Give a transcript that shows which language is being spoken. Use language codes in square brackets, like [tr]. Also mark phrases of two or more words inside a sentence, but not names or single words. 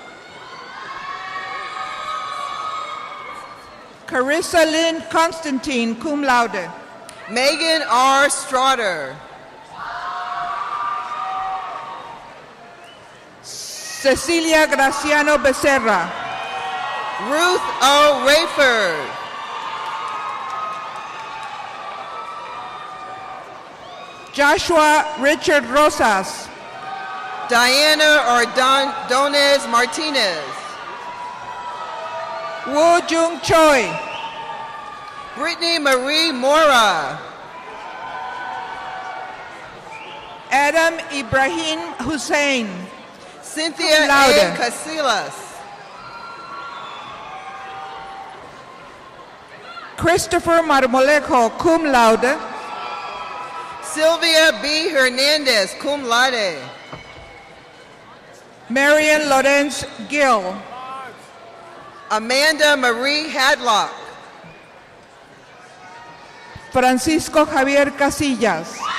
[en] Carissa Lynn Constantine, [la] cum laude. [en] Megan R. Straughter. Cecilia Graciano Becerra. Ruth O. Rayford. Joshua Richard Rosas. Diana Ordonez Martinez. Woo Jung Choi. Brittany Marie Mora. Adam Ibrahim Hussein. Cynthia A. Casillas. Christopher Marmolejo, [la] cum laude. [en] Sylvia B. Hernandez, [la] cum laude. [en] Marian Lorenz Gill. Amanda Marie Hadlock. Francisco Javier Casillas.